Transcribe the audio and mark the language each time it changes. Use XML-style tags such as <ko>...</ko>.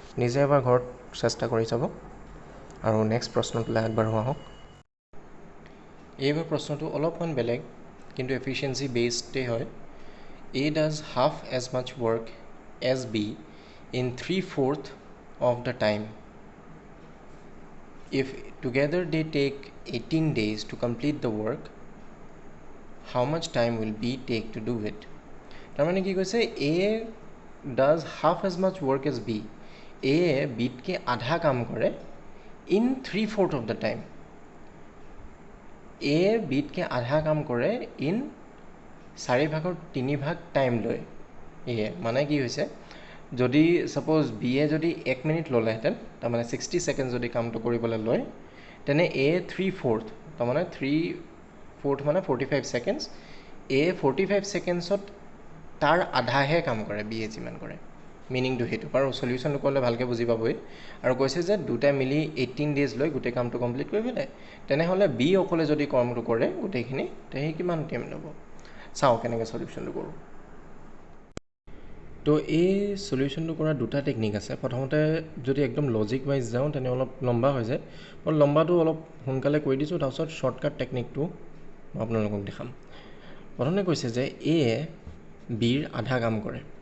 <as>নিজে এবাৰ ঘৰত চেষ্টা কৰি চাব। আৰু নেক্সট প্ৰশ্নটোলৈ আগবাঢ়ো আহক। এইবাৰ প্ৰশ্নটো অলপমান বেলেগ কিন্তু এফিচিয়েঞ্চি বেছডেই হয়।</as> <en>A does half as much work as B in 3/4 of the time. If together they take 18 days to complete the work, how much time will B take to do it?</en> <as>তাৰমানে কি কৈছে,</as> <en>A does half as much work as B.</en> <as>A বিতকৈ আধা কাম কৰে</as> <en>in 3/4 of the time.</en> <as>A বিতকৈ আধা কাম কৰে in 4/3 time লয়। মানে কি হৈছে, যদি ছাপ'জ বি এ যদি 1 মিনিট ল'লেহেঁতেন, তাৰমানে 60 ছেকেণ্ড যদি কামটো কৰিবলৈ লয়, তেনে এ 3/4 তাৰমানে 3/4 মানে 45 ছেকেণ্ডছ। এ 45 ছেকেণ্ডছত তাৰ আধাহে কাম কৰে বি এ যিমান কৰে। মিনিংটো সেইটো, আৰু চলিউশ্যনটো ক'লে ভালকৈ বুজি পাবই। আৰু কৈছে যে দুটাই মিলি 18 ডেইজ লৈ গোটেই কামটো কমপ্লিট কৰিবলৈ। তেনেহ'লে বি অকলে যদি কামটো কৰে গোটেইখিনি, তে সি কিমান টাইম ল'ব। চাওঁ কেনেকৈ চলিউশ্যনটো কৰোঁ। তো এই চলিউশ্যনটো কৰা দুটা টেকনিক আছে। প্ৰথমতে যদি একদম লজিক ৱাইজ যাওঁ তেনে অলপ লম্বা হৈ যায়। মই লম্বাটো অলপ সোনকালে কৰি দিছোঁ, তাৰপিছত শ্বৰ্টকাট টেকনিকটো মই আপোনালোকক দেখাম। প্ৰথমতে কৈছে যে এ বিৰ আধা কাম কৰে।</as>